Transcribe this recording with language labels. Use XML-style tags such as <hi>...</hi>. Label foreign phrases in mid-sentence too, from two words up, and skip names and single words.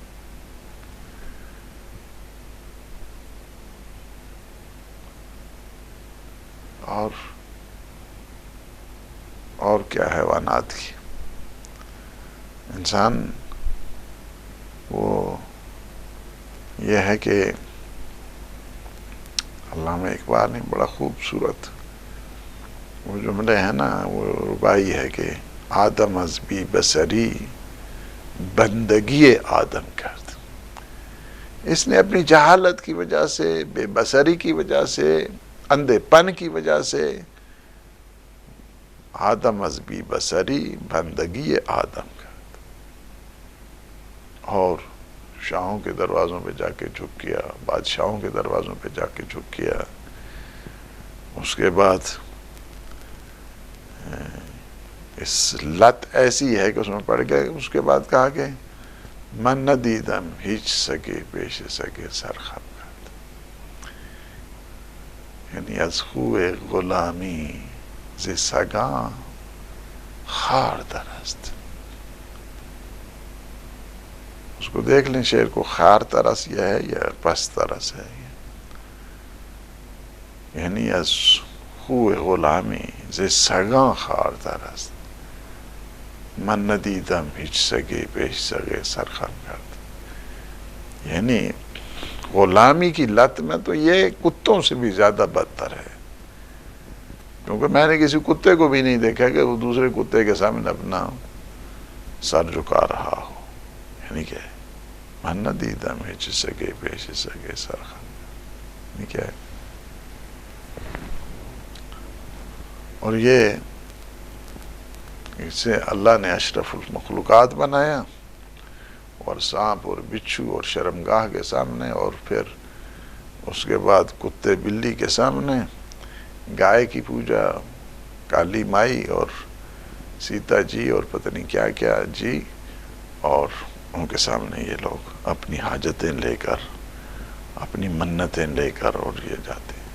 <ur>اور کیا حیوانات کی. انسان وہ یہ ہے کہ علامہ اقبال نے بڑا خوبصورت وہ جملے ہیں نا، وہ ربائی ہے کہ</ur> <fa>آدم از بی بصری بندگی آدم کرد.</fa> <ur>اس نے اپنی جہالت کی وجہ سے، بے بصری کی وجہ سے، اندھے پن کی وجہ سے</ur> <fa>آدم از بی بصری بندگی آدم کرد.</fa> <ur>اور شاہوں کے دروازوں پہ جا کے جھک گیا، بادشاہوں کے دروازوں پہ جا کے جھک گیا. اس کے بعد اس لت ایسی ہے کہ اس میں پڑ گیا. اس کے بعد کہا کہ</ur> <fa>من ندیدم ہیچ سگے پیش سگے سرخم کرد. یعنی از خوی غلامی ز سگاں خار درست.</fa> <ur>اس کو دیکھ لیں شعر کو، خار ترس یہ ہے یا پس ترس ہے.</ur> <fa>یعنی از خوی غلامی ز سگاں خار درست، من ندیدم ہیچ سگے پیش سگے سرخم کرد.</fa> <ur>یعنی غلامی کی لت میں تو یہ کتوں سے بھی زیادہ بدتر ہے، کیونکہ میں نے کسی کتے کو بھی نہیں دیکھا کہ وہ دوسرے کتے کے سامنے اپنا سر جھکا رہا ہو. یعنی کہ</ur> <fa>من ندیدم ہیچ سگے پیش سگے سرخم.</fa> <ur>یعنی کیا ہے؟ اور یہ اس سے اللہ نے اشرف المخلوقات بنایا، اور سانپ اور بچھو اور شرمگاہ کے سامنے، اور پھر اس کے بعد کتے بلی کے سامنے گائے کی پوجا، کالی مائی اور سیتا جی اور پتہ نہیں کیا کیا جی، اور ان کے سامنے یہ لوگ اپنی حاجتیں لے کر، اپنی منتیں لے کر اور یہ جاتے ہیں.</ur>